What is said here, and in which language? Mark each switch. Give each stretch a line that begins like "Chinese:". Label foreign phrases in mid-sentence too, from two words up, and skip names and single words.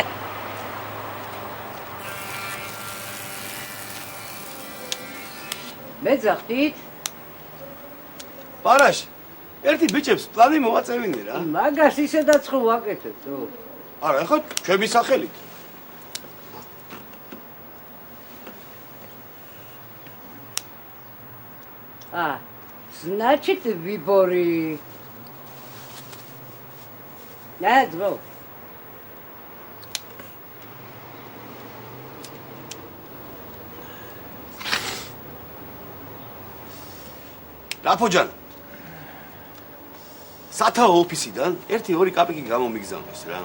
Georgian: მე ძახდით? პარაშ ერთი ბიჭებს პლანი მოვაწევინე რა. მაგას ისედაც ხო ვაკეთებ თუ? არა, ხო ჩვენი სახელით.
Russian: Значит, выборы. Да, дво.
Georgian: რაფოჯან. სათაო ოფისიდან 1-2 კაპიკი გამომიგზავნეს რა.